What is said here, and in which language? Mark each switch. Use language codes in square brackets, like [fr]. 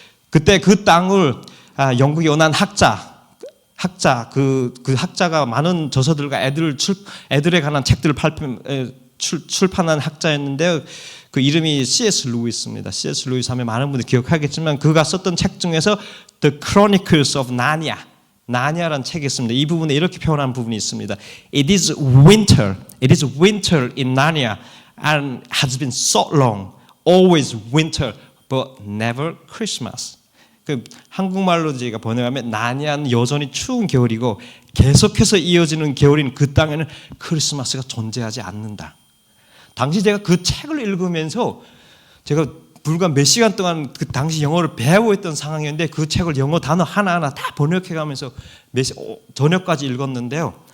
[ko] 그때 그 땅을 영국에 온한 학자 그 학자가 많은 저서들과 애들에 관한 책들을 출판한 학자였는데요. 그 이름이 C.S. 루이스입니다. C.S. 루이스 하면 많은 분들이 기억하겠지만 그가 썼던 책 중에서 The Chronicles of Narnia, 나니아라는 책이 있습니다. 이 부분에 이렇게 표현한 부분이 있습니다. [en] It is winter in Narnia and has been so long, always winter, but never Christmas. [ko] 그 한국말로 제가 번역하면 나니아는 여전히 추운 겨울이고 계속해서 이어지는 겨울인 그 땅에는 크리스마스가 존재하지 않는다. 당시 제가 그 책을 읽으면서 제가 불과 몇 시간 동안 그 당시 영어를 배워했던 상황이었는데 그 책을 영어 단어 하나하나 다 번역해가면서 저녁까지 읽었는데요.